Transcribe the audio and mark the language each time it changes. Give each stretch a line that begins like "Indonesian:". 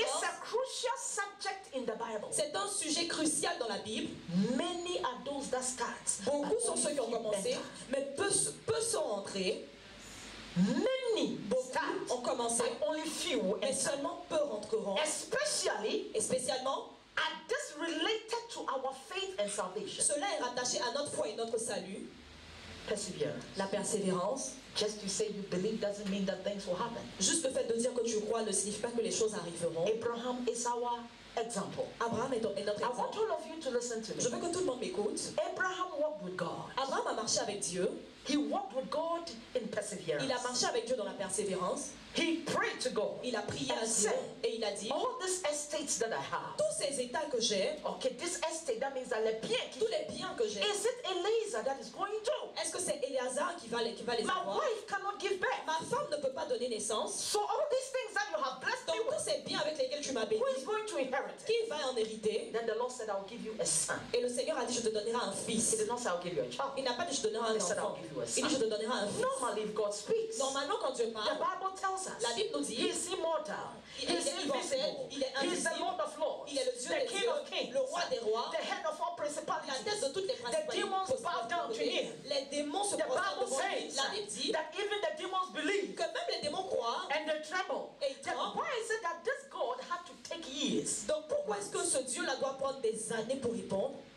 English: Is a crucial subject in the Bible.
French: C'est un sujet crucial dans la Bible.
English: Many are those that start.
French: Beaucoup sont ceux qui ont commencé, mais peu sont entrés.
English: Many
French: beaucoup ont commencé,
English: only few,
French: mais seulement peu rentreront. Et spécialement,
English: are this related to our faith and salvation?
French: Cela est rattaché à notre foi et notre salut.
English: Perseverance.
French: La persévérance.
English: Just to say you believe doesn't mean that things will happen.
French: Juste le fait de dire que tu crois ne signifie pas que les choses arriveront.
English: Abraham is our example.
French: Abraham est notre exemple.
English: I want all of you to listen to me.
French: Je veux que tout le monde m'écoute.
English: Abraham walked with God.
French: Abraham a marché avec Dieu.
English: He walked with God in perseverance.
French: Il a marché avec Dieu dans la persévérance.
English: He prayed to God.
French: Il a prié à Dieu et il a dit,
English: all these estates that I have.
French: tous ces états que j'ai,
English: okay, this estate, that means that
French: les biens tous les biens que j'ai,
English: is it Eliezer that is going to?
French: Est-ce que c'est Éléazar qui va les avoir?
English: My wife cannot give birth.
French: Ma femme ne peut pas donner naissance.
English: So all these things that you have blessed me
French: Donc
English: with,
French: tous ces biens avec lesquels tu m'as béni,
English: who is going to inherit it?
French: qui va en hériter?
English: Then the Lord said, I will give you a son.
French: Et le Seigneur a dit, je te donnerai un fils.
English: He did not say, I will give you a child.
French: Il n'a pas dit, je te donnerai un
English: He said, I
French: enfant.
English: will give you a
French: Il dit, je
English: son.
French: te donnerai un fils.
English: Normally, if God speaks,
French: Normalement, quand Dieu
English: the
French: parle,
English: Bible tells us
French: la Bible nous dit,
English: He is immortal.
French: il
English: He is
French: est immortel,
English: invisible.
French: il est
English: He is the
French: invisible,
English: Lord of lords,
French: il est le Dieu
English: the
French: des
English: King
French: dieux,
English: of kings,
French: le roi des rois,
English: the head of all
French: la
English: principalities.
French: tête de toutes les
English: The
French: principalités.
English: demons bow down to Him.
French: Les démons se
English: The
French: prosternent
English: Bible
French: devant lui.
English: says
French: La Bible dit
English: that even the demons believe
French: que même les démons croient.
English: and they tremble.
French: Et ils
English: Then
French: tremblent.
English: why is it that this God had to take years?
French: Donc pourquoi est-ce que ce Dieu-là doit prendre des années pour répondre?